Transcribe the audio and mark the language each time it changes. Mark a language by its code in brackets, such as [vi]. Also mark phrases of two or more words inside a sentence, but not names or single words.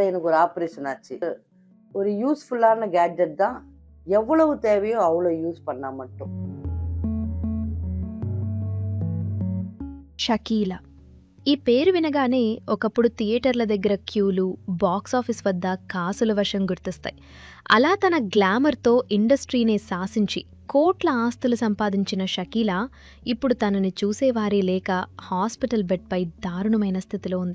[ta] எனக்கு ஒரு ஆப்ரேஷன் ஆச்சு. ஒரு யூஸ்ஃபுல்லான கேட்ஜெட் தான். எவ்வளவு தேவையோ அவ்வளோ யூஸ் பண்ணா மட்டும். [te] షకీలా ఈ పేరు వినగానే ఒకప్పుడు థియేటర్ల దగ్గర క్యూలు, బాక్సాఫీస్ వద్ద కాసుల వర్షం గుర్తొస్తాయి. అలా తన గ్లామర్తో ఇండస్ట్రీనే శాసించి కోట్ల ఆస్తులు సంపాదించిన షకీలా ఇప్పుడు తనని చూసేవారే లేక హాస్పిటల్ బెడ్పై దారుణమైన స్థితిలో ఉంది.